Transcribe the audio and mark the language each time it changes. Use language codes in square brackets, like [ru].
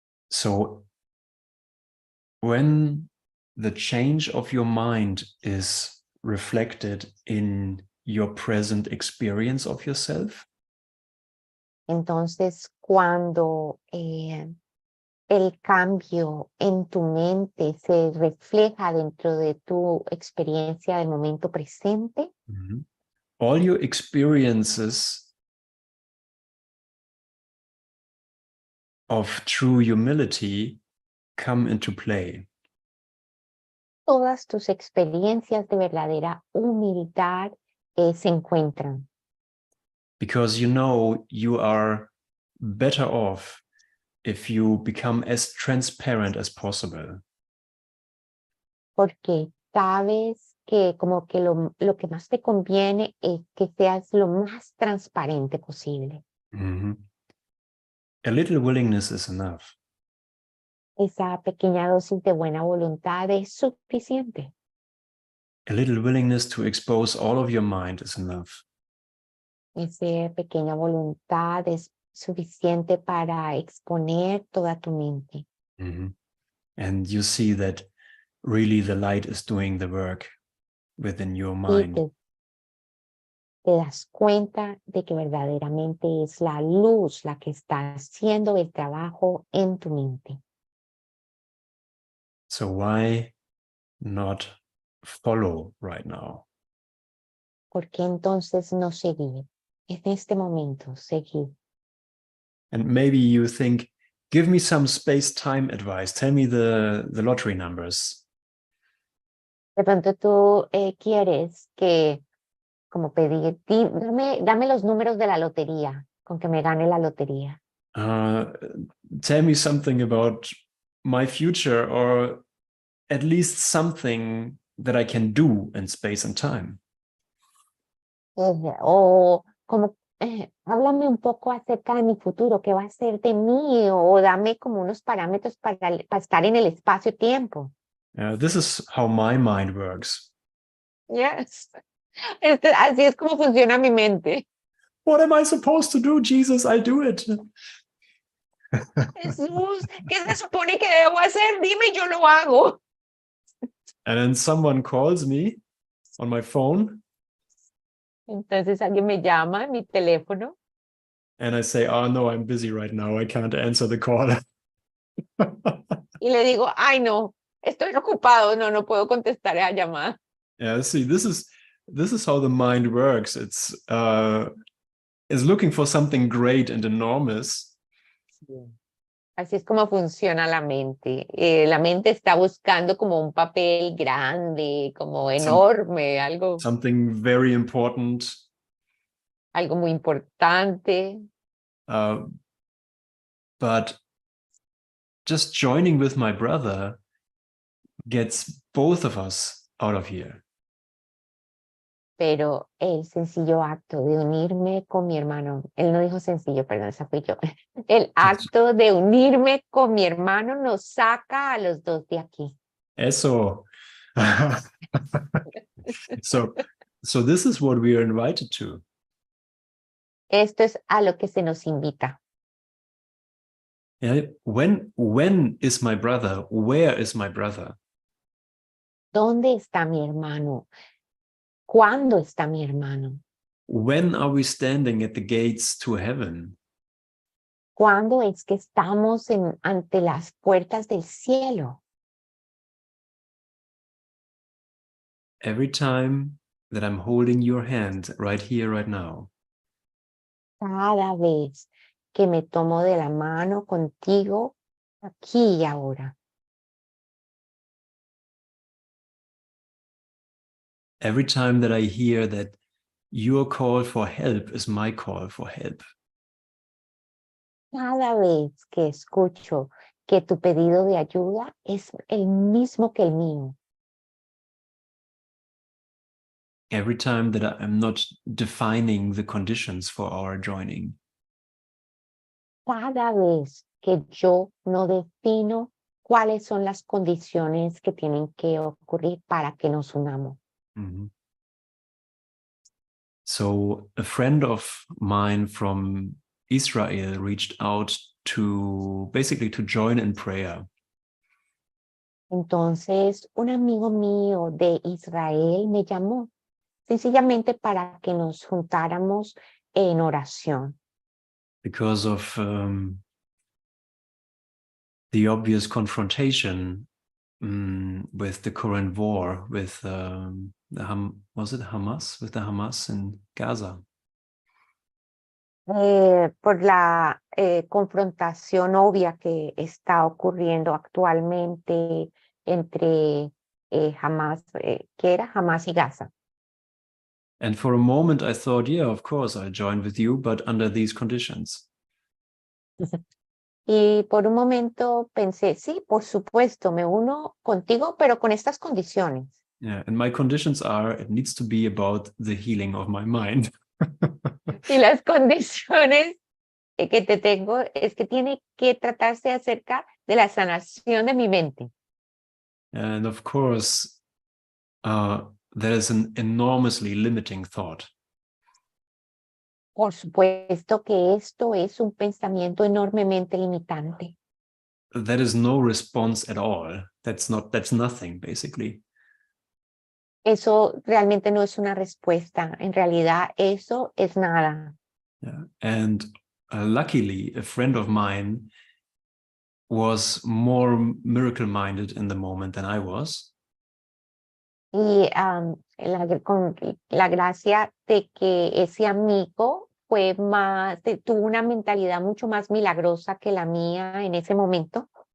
[en] So when the change of your mind is reflected in your present experience of yourself, [es] Entonces, cuando el cambio en tu mente se refleja dentro de tu experiencia del momento presente, [en] all your experiences of true humility come into play. [es] todas tus experiencias de verdadera humildad se encuentran. [en] Because you know you are better off if you become as transparent as possible. [es] Porque sabes que como que lo que más te conviene es que seas lo más transparente posible. [en] A little willingness is enough. [es] Esa pequeña dosis de buena voluntad es suficiente. [en] A little willingness to expose all of your mind is enough. [es] Esa pequeña voluntad es suficiente para exponer toda tu mente. [en] And you see that really the light is doing the work within your mind. [es] Y te das cuenta de que verdaderamente es la luz la que está haciendo el trabajo en tu mente. [en] So why not follow right now? [es] ¿Por qué entonces no seguir? En este momento, seguir. [en] And maybe you think, give me some space-time advice. Tell me the lottery numbers. [es] De pronto tú quieres que, como pedir, dame los números de la lotería, con que me gane la lotería. [en] Tell me something about my future, or at least something that I can do in space and time. [es] O como, háblame un poco acerca de mi futuro, qué va a ser de mí, o dame como unos parámetros para estar en el espacio-tiempo. [en] This is how my mind works. Yes. [es] Así es como funciona mi mente. [en] What am I supposed to do, Jesus? I do it. [es] Jesús, ¿qué se supone que debo hacer? Dime, yo lo hago. [en] And then someone calls me on my phone. [es] Entonces alguien me llama en mi teléfono. [en] And I say, oh no, I'm busy right now. I can't answer the call. [es] Y le digo, ay no, estoy ocupado, no puedo contestar a la llamada. [en] Yeah, see, this is how the mind works. It's looking for something great and enormous. [es] Así es como funciona la mente. La mente está buscando como un papel grande, como enorme, algo [en] Something very important. [es] Algo muy importante. [en] But just joining with my brother gets both of us out of here. [es] Pero el sencillo acto de unirme con mi hermano, él no dijo sencillo, perdón, esa fui yo. El acto de unirme con mi hermano nos saca a los dos de aquí. Eso. [en] So this is what we are invited to. [es] Esto es a lo que se nos invita. [en] Yeah, when is my brother? Where is my brother? [es] ¿Dónde está mi hermano? ¿Cuándo está mi hermano? [en] When are we standing at the gates to heaven? [es] ¿Cuándo es que estamos ante las puertas del cielo? [en] Every time that I'm holding your hand right here, right now. [es] Cada vez que me tomo de la mano contigo, aquí y ahora. [en] Every time that I hear that your call for help is my call for help. [es] Cada vez que escucho que tu pedido de ayuda es el mismo que el mío. [en] Every time that I'm not defining the conditions for our joining. [es] Cada vez que yo no defino cuáles son las condiciones que tienen que ocurrir para que nos unamos. Mm-hmm. [en] So a friend of mine from Israel reached out to join in prayer. [es] Entonces, un amigo mío de Israel me llamó sencillamente para que nos juntáramos en oración. [en] Because of the obvious confrontation with the current war with was it Hamas? With the Hamas in Gaza. [es] Por la confrontación obvia que está ocurriendo actualmente entre Hamas, ¿qué era? Hamas y Gaza. [en] And for a moment I thought, yeah, of course I'll join with you, but under these conditions. [es] Y por un momento pensé, sí, por supuesto, me uno contigo, pero con estas condiciones. [en] Yeah, and my conditions are, it needs to be about the healing of my mind. [es] Y las condiciones que te tengo es que tiene que tratarse acerca de la sanación de mi mente. [en] And of course, there is an enormously limiting thought. [es] Por supuesto que esto es un pensamiento enormemente limitante. [en] That is no response at all. That's nothing, basically. [es] Eso realmente no es una respuesta. En realidad, eso es nada. [en] Yeah. And luckily, a friend of mine was more miracle-minded in the moment than I was. [es] Y con la gracia de que ese amigo tuvo una mentalidad mucho más milagrosa que la mía en ese momento.